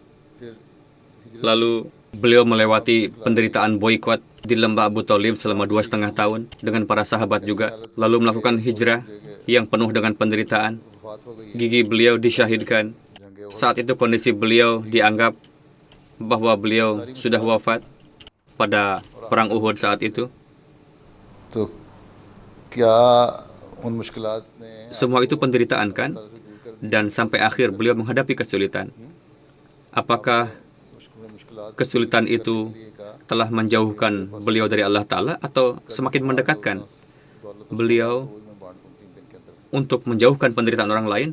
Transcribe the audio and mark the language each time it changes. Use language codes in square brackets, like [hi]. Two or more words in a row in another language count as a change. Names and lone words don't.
[id] Lalu beliau melewati penderitaan boikot di lembah Abu Thalib selama 2,5 tahun dengan para sahabat juga. Lalu melakukan hijrah yang penuh dengan penderitaan. Gigi beliau disyahidkan. Saat itu kondisi beliau dianggap bahwa beliau sudah wafat pada perang Uhud saat itu. [ur] تو کیا ان مشکلات نے [id] Semua itu penderitaan, kan? Dan sampai akhir beliau menghadapi kesulitan. Apakah kesulitan itu telah menjauhkan beliau dari Allah Ta'ala atau semakin mendekatkan beliau untuk menjauhkan penderitaan orang lain?